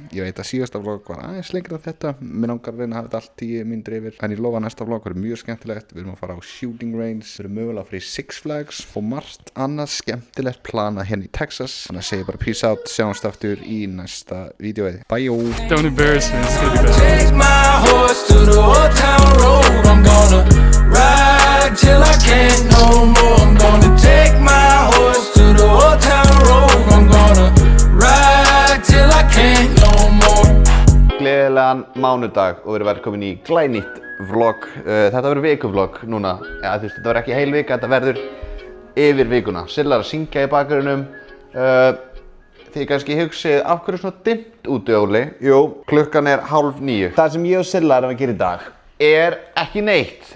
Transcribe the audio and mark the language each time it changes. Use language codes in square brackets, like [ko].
[is] Ég veit að síðasta vlog var aðeins lengra en þetta. Mér langar að reyna að hafa þetta allt 10 mínútur yfir. En ég lofa að næsta vlog verður mjög skemmtilegt. Við erum að fara á shooting range, við erum mögulega að fara í Six Flags og margt annað skemmtilegt planað hérna í Texas. Þannig að segi bara peace out, sjáumst aftur í næsta vídeói. Bye! [en] Don't embarrass me, it's gonna be better. Take my horse to the old town road. I'm gonna ride till I can't no more. I'm gonna take my horse to the old town road. I'm gonna ride till I can't no more. [is] Gleðilegan mánudag og verið velkomin í glænýtt vlog. Þetta verður vikuvlog núna. Ja, þú veist, þetta verður ekki heil vika, þetta verður yfir vikuna. Silla er að syngja í bakgrunum. Þið kannski hugsið, af hverju svona dimmt úti, Óli? Jú, klukkan er 8:30. Það sem ég og Silla erum að gera í dag er ekki neitt.